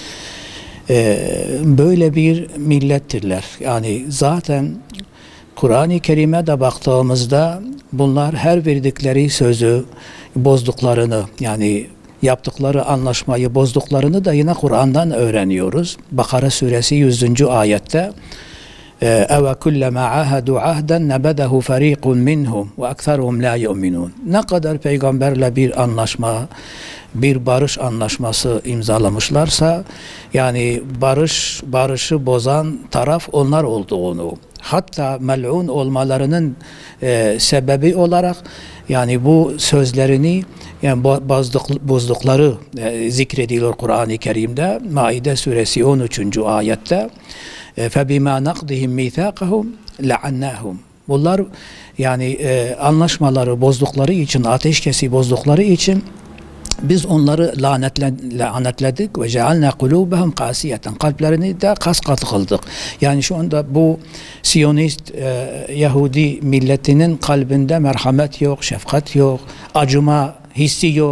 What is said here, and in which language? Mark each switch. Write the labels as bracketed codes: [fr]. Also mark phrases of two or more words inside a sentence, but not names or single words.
[tr] Böyle bir millettirler. Yani zaten Kur'an-ı Kerim'e de baktığımızda bunlar her verdikleri sözü bozduklarını, yani yaptıkları anlaşmayı bozduklarını da yine Kur'an'dan öğreniyoruz. Bakara suresi 100. ayette [ar] اَوَ كُلَّمَا عَهَدُوا عَهْدًا نَبَدَهُ فَر۪يقٌ مِّنْهُمْ وَاَكْثَرُهُمْ لَا يُؤْمِنُونَ. [tr] Ne kadar peygamberle bir anlaşma, bir barış anlaşması imzalamışlarsa, yani barışı bozan taraf onlar olduğunu, hatta mel'un olmalarının sebebi olarak yani bu sözlerini yani bozdukları zikrediliyor Kur'an-ı Kerim'de. Maide suresi 13. ayette [ar] فَبِمَا نَقْضِهِمْ مِيثَاقَهُمْ لَعَنَّاهُمْ. [tr] Bunlar yani anlaşmaları bozdukları için, ateşkesi bozdukları için biz onları lanetledik [ar] وجعلنا قلوبهم قاسية. [tr] Kalplerini de kas-katı kıldık. Yani şu anda bu Siyonist Yahudi milletinin kalbinde merhamet yok, şefkat yok, acıma hissi yok.